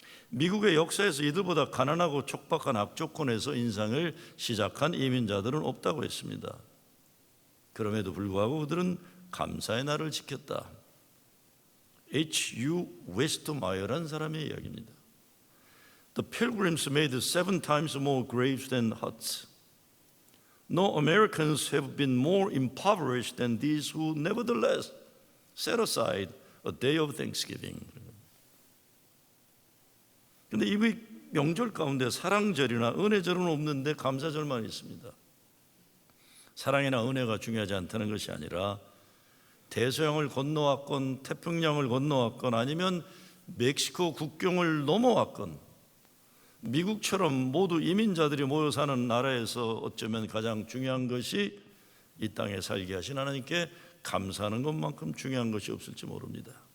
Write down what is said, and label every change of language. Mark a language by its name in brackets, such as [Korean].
[Korean] 미국의 역사에서 이들보다 가난하고 촉박한 악조건에서 인생을 시작한 이민자들은 없다고 했습니다. 그럼에도 불구하고 그들은 감사의 날을 지켰다. H.U. 웨스트마이어라는 사람의 이야기입니다. [English] The pilgrims made 7 times more graves than huts. No Americans have been more impoverished than these who nevertheless set aside a day of Thanksgiving. [Korean] 그런데 이 명절 가운데 사랑절이나 은혜절은 없는데 감사절만 있습니다. 사랑이나 은혜가 중요하지 않다는 것이 아니라 대서양을 건너왔건 태평양을 건너왔건 아니면 멕시코 국경을 넘어왔건 미국처럼 모두 이민자들이 모여 사는 나라에서 어쩌면 가장 중요한 것이 이 땅에 살게 하신 하나님께 감사하는 것만큼 중요한 것이 없을지 모릅니다.